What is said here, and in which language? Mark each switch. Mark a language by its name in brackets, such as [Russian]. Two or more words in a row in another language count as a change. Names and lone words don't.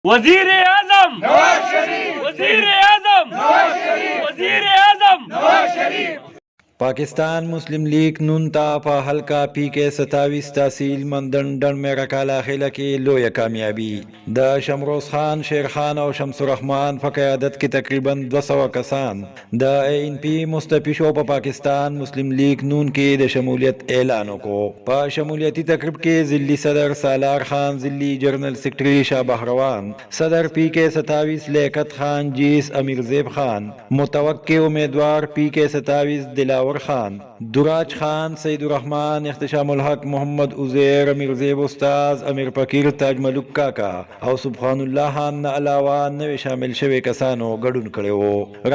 [Urdu] وزیر اعظم نواز شریف، وزیر اعظم نواز شریف، وزیر اعظم نواز شریف. [Pashto] पाकिस्तान मुस्लिम लीग नून تا حلقه پی کے 27 تحصیل مندن ډن میرا کالا خیله کې لویه کامیابی د شمروز خان، شیر خان او شمس الرحمن په قیادت کې تقریبا 200 کسان د این پی مستفی شو په پاکستان مسلم لیگ نون کې د شمولیت اعلان وکړو. په شمولیتی تقریب کې ضلعي صدر سالار خان، ضلعي جنرل سیکرټري شاه بهروان، صدر پی کے 27 لیاقت خان جیس، امیر زیب خان، متوقع امیدوار پی کے 27 دلاور خان، دراج خان، سید الرحمن، احتشام الحق، محمد عزیر، امیر زیب استاز، امیر فقیر، تاج ملک کاکا او سبحان الله خان نه علاوه نوې شامل شوي کسانو ګډون کړی وو.